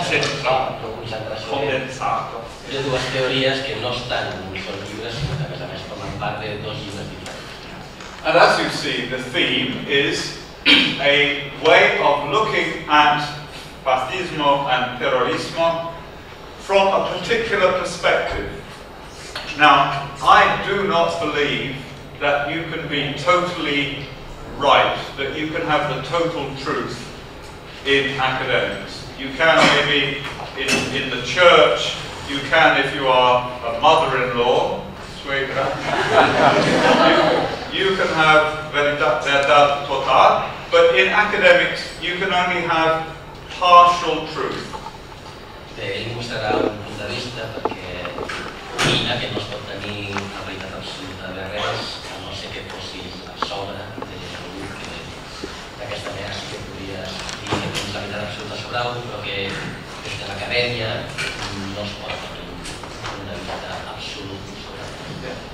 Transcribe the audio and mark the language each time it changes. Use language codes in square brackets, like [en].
[ca] Concentració de dues teories que no estan en un sol llibre, sinó que a més formen part de dos llibres diferents. [en] And as you see, the theme is a way of looking at Fascism and Terrorism from a particular perspective. Now, I do not believe that you can be totally right, that you can have the total truth in academics. You can maybe in the church, you can if you are a mother-in-law, you can have [es] verdad total, [en] but in academics you can only have partial truth. [ca] Ell mostrarà un punt de vista perquè opina que no es pot tenir la veritat absoluta de res, a no ser que fossis a sobre d'algú que d'aquesta manera sí que podries dir que tens la veritat absoluta sobre algú, però que des de l'acadèmia no es pot tenir una veritat absoluta sobre algú.